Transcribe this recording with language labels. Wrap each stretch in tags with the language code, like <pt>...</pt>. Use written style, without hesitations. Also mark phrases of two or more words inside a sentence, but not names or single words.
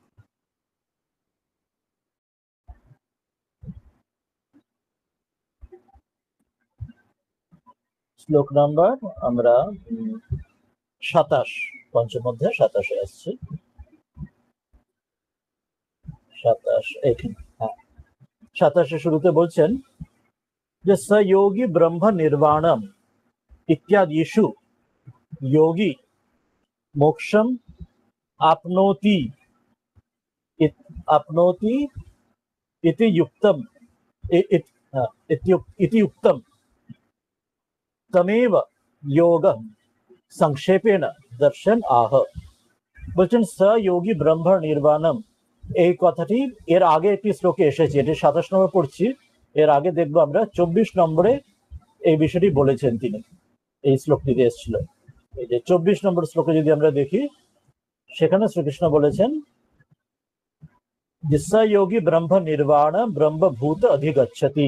<bn>শ্লোক নাম্বার আমরা 27, পঞ্চম অধ্যায় 27-এ আসছি।</bn> <sa>27</sa> <bn>এখানে, হ্যাঁ 27-এ শুরুতে বলছেন যে</bn> <sa>স যোগী ব্রহ্ম নির্বাণম ইত্যাদিষু योगी मोक्षम आपनोति आपनोति इति युक्तम इति युक्तम तमेव योग संक्षेपेण दर्शन आह।</sa> <bn>বলছেন</bn> <sa>স যোগী ব্রহ্ম নির্বাণম,</sa> <bn>এই কথাটি এর আগে একটি শ্লোকে এসেছে, এটি 27 নম্বর পড়ছি। এর আগে দেখবো আমরা 24 নম্বরে এই বিষয়টি বলেছেন তিনি, এই শ্লোকটিতে এসেছিল। এই যে 24 নম্বর শ্লোকে যদি আমরা দেখি, সেখানে শ্রীকৃষ্ণ বলেছেন যে</bn> <sa>স যোগী ব্রহ্ম নির্বাণ ব্রহ্মভূত অধিগচ্ছতি।</sa>